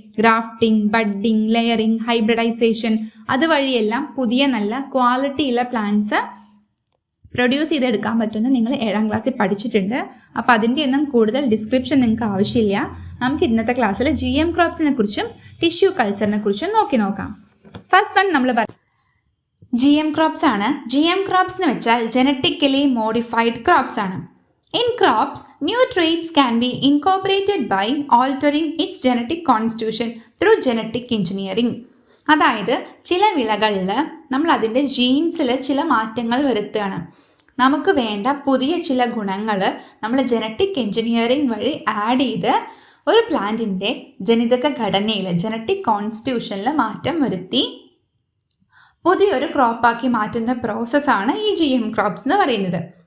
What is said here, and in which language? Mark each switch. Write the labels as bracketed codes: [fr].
[ml] Grafting, budding, layering, hybridisation, അതുവഴിയെല്ലാം പുതിയ നല്ല ക്വാളിറ്റിയുള്ള പ്ലാന്റ്സ് പ്രൊഡ്യൂസ് ചെയ്തെടുക്കാൻ പറ്റുമെന്ന് നിങ്ങൾ 7ാം ക്ലാസ്സിൽ പഠിച്ചിട്ടുണ്ട്. അപ്പോൾ അതിൻ്റെ ഒന്നും കൂടുതൽ ഡിസ്ക്രിപ്ഷൻ നിങ്ങൾക്ക് ആവശ്യമില്ല. നമുക്ക് ഇന്നത്തെ ക്ലാസ്സിൽ GM ക്രോപ്സിനെ കുറിച്ചും ടിഷ്യൂ കൾച്ചറിനെ കുറിച്ചും നോക്കാം. ഫസ്റ്റ് വൺ നമ്മൾ GM ക്രോപ്സ് ആണ്. GM ക്രോപ്സ് എന്ന് വെച്ചാൽ ജനറ്റിക്കലി മോഡിഫൈഡ് ക്രോപ്സ് ആണ്. [en] In crops, new traits can be incorporated by altering its genetic constitution through genetic engineering. [ml] അതായത് ചില വിളകളിൽ നമ്മൾ അതിൻ്റെ ജീൻസിൽ ചില മാറ്റങ്ങൾ വരുത്തുകയാണ്. നമുക്ക് വേണ്ട പുതിയ ചില ഗുണങ്ങൾ നമ്മൾ ജനറ്റിക് എൻജിനീയറിംഗ് വഴി ആഡ് ചെയ്ത് ഒരു പ്ലാന്റിൻ്റെ ജനിതക ഘടനയിൽ ജനറ്റിക് കോൺസ്റ്റിറ്റ്യൂഷനിൽ മാറ്റം വരുത്തി പുതിയൊരു ക്രോപ്പാക്കി മാറ്റുന്ന പ്രോസസ്സാണ് ഈ GM ക്രോപ്സ് എന്ന് പറയുന്നത്.